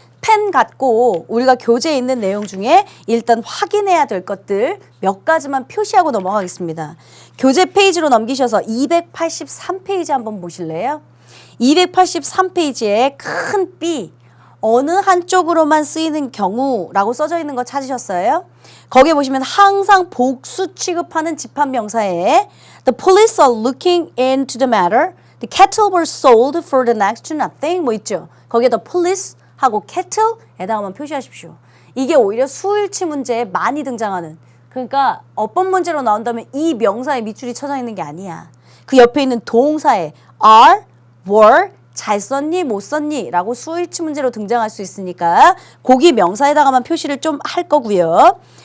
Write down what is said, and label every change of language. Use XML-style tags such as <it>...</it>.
<ko>펜 갖고 우리가 교재에 있는 내용 중에 일단 확인해야 될 것들 몇 가지만 표시하고 넘어가겠습니다. 교재 페이지로 넘기셔서 283페이지 한번 보실래요? 283페이지에 큰 B 어느 한쪽으로만 쓰이는 경우라고 써져 있는 거 찾으셨어요? 거기에 보시면 항상 복수 취급하는 집합명사에</ko> <en>The police are looking into the matter. The cattle were sold for the next to nothing.</en> <ko>뭐 있죠? 거기에 The police 하고 kettle에다가만 표시하십시오. 이게 오히려 수일치 문제에 많이 등장하는 그러니까 어법 문제로 나온다면 이 명사에 밑줄이 쳐져 있는 게 아니야. 그 옆에 있는 동사에 are, were 잘 썼니 못 썼니 라고 수일치 문제로 등장할 수 있으니까 거기 명사에다가만 표시를 좀 할 거고요.</ko>